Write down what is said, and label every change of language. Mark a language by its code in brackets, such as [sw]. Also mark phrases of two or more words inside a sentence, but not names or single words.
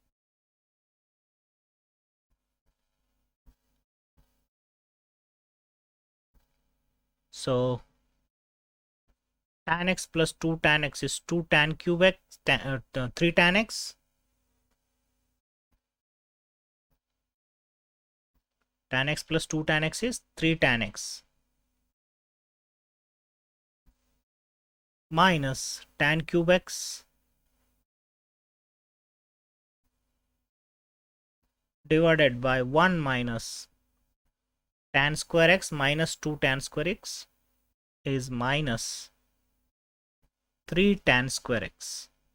[en] So tan x plus 2 tan x is 2 tan cube x, 3 tan x. Tan x plus 2 tan x is 3 tan x. Minus tan cube x divided by 1 minus tan square x minus 2 tan square x is minus 3 tan square x.